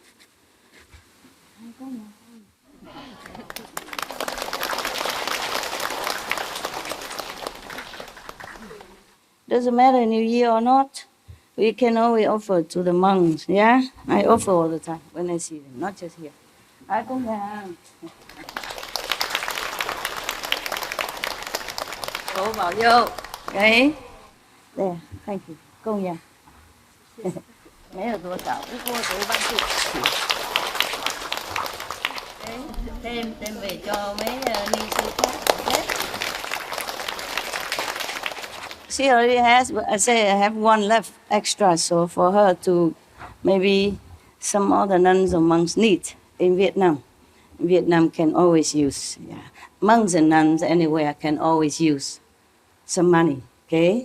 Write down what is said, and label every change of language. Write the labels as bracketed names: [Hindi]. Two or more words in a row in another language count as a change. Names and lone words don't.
[English] Doesn't matter New Year or not. We can always offer to the monks, yeah? I offer all the time when I see them, not just here. I come down. [Chinese] 佛保佑 ，OK? [English] There, thank you. [Chinese] 供养，没有多少，不过 [Vietnamese] số bác sĩ. Đem về cho mấy ni sư khác. [English] She already has, but I say I have one left extra, so for her to maybe some other nuns or monks need in Vietnam. Vietnam can always use, yeah. Monks and nuns anywhere can always use some money, okay?